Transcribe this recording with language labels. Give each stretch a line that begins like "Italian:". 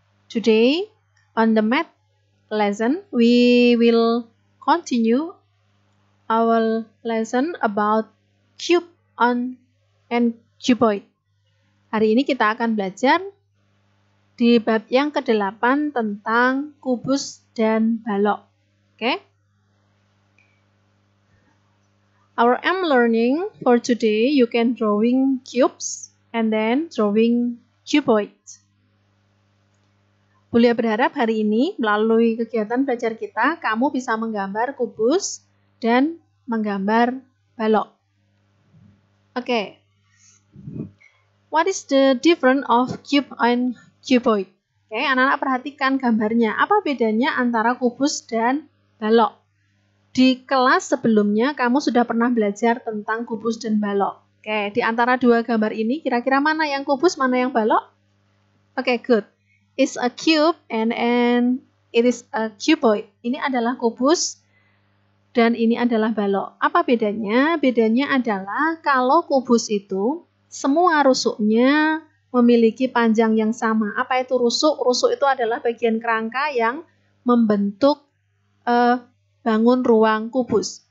English: Today on the math lesson, we will continue our lesson about cube and cuboid.
Indonesian: Hari ini kita akan belajar di bab yang ke-8 tentang kubus dan balok. Oke?
English: Our aim learning for today, you can drawing cubes and then drawing cuboids.
Indonesian: Bulia berharap hari ini melalui kegiatan belajar kita, kamu bisa menggambar kubus dan menggambar balok. Oke.
English: What is the difference of cube and cuboid?
Indonesian: Oke, anak-anak perhatikan gambarnya. Apa bedanya antara kubus dan balok? Di kelas sebelumnya, kamu sudah pernah belajar tentang kubus dan balok. Oke, di antara dua gambar ini, kira-kira mana yang kubus, mana yang balok? Oke,
English: good. It's a cube and it is a cuboid.
Indonesian: Ini adalah kubus dan ini adalah balok. Apa bedanya? Bedanya adalah kalau kubus itu, semua rusuknya memiliki panjang yang sama. Apa itu rusuk? Rusuk itu adalah bagian kerangka yang membentuk bangun ruang kubus.